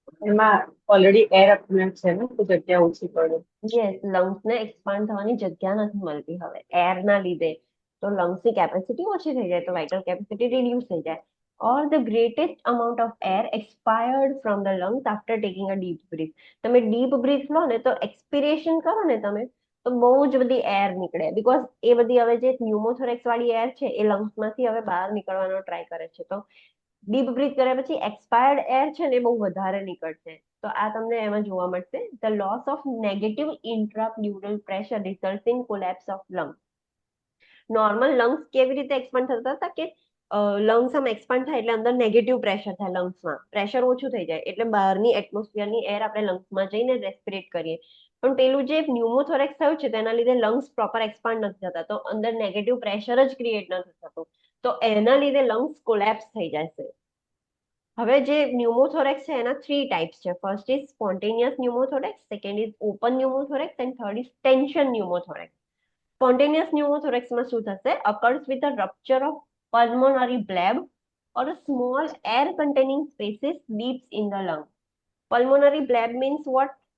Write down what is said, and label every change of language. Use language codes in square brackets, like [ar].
[gu] એમાં already air અપમેન્ટ છે ને તો જગ્યા ઓછી પડે. યસ, લંગ્સને એક્સપાન્ડ થવાની જગ્યા નથી મળતી હવે એરના લીધે તો લંગ્સની કેપેસિટી ઓછી થઈ જાય તો વાઇટલ કેપેસિટી રિડ્યુસ થઈ જાય. [en] Or the greatest amount of air expired from the lungs after taking a deep breath. [gu] તમે ડીપ બ્રીથ લો ને તો એક્સપિરેશન કરો ને તમે તો બહુ જ બધી એર નીકળે, બીકોઝ એ બધી હવે જે ન્યુમોથોરેક્સ વાળી એર છે એ લંગ્સમાંથી હવે બહાર નીકળવાનો ટ્રાય કરે છે. તો ડીપ બ્રીથ કર્યા પછી એક્સપાયર્ડ એર છે ને એ બહુ વધારે નીકળશે. તો આ તમને એમાં જોવા મળશે. [en] The loss of negative intrapleural pressure result in collapse of lung. [gu] Normal lungs કેવી રીતે એક્સપાન્ડ થતા હતા કે લંગ્સ આમ એક્સપાન્ડ થાય એટલે અંદર નેગેટિવ પ્રેશર થાય, લંગ્સમાં પ્રેશર ઓછું થઈ જાય એટલે બહારની એટમોસ્ફિયરની એર આપણે લંગ્સમાં જઈને રેસ્પિરેટ કરીએ. પણ પેલું જે ન્યુમોથોરેક્સ થયું છે તેના લીધે લંગ્સ પ્રોપર એક્સપાન્ડ નથી થતા, તો અંદર નેગેટિવ પ્રેશર જ ક્રિએટ નથી થતું, તો એના લીધે લંગ્સ કોલેપ્સ થઈ જશે. હવે જે ન્યુમોથોરેક્સ છે એના 3 ટાઈપ્સ છે. [en] First is spontaneous pneumothorax, second is open pneumothorax and third is tension pneumothorax. [gu] Spontaneous pneumothorax શું થશે? [en] Occurs with a rupture of pulmonary bleb or a small air containing spaces deep in the lung. Pulmonary bleb means what?